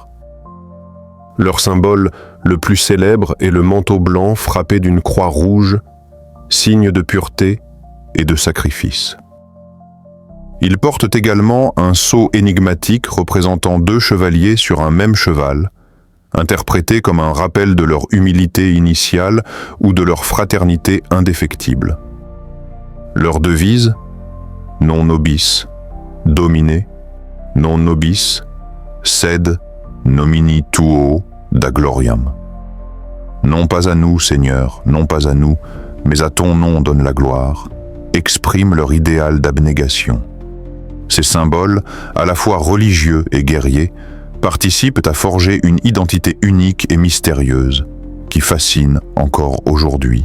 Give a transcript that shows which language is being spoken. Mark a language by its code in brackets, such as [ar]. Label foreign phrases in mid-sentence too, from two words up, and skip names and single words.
[fr] Leur symbole le plus célèbre est le manteau blanc frappé d'une croix rouge, signe de pureté et de sacrifice. Ils portent également un sceau énigmatique représentant 2 chevaliers sur un même cheval, interprété comme un rappel de leur humilité initiale ou de leur fraternité indéfectible. Leur devise: [la] non nobis, domine, non nobis, sed nomini tuo da gloriam. [fr] Non pas à nous, Seigneur, non pas à nous, mais à ton nom donne la gloire, exprime leur idéal d'abnégation. Ces symboles, à la fois religieux et guerriers, participent à forger une identité unique et mystérieuse, qui fascine encore aujourd'hui.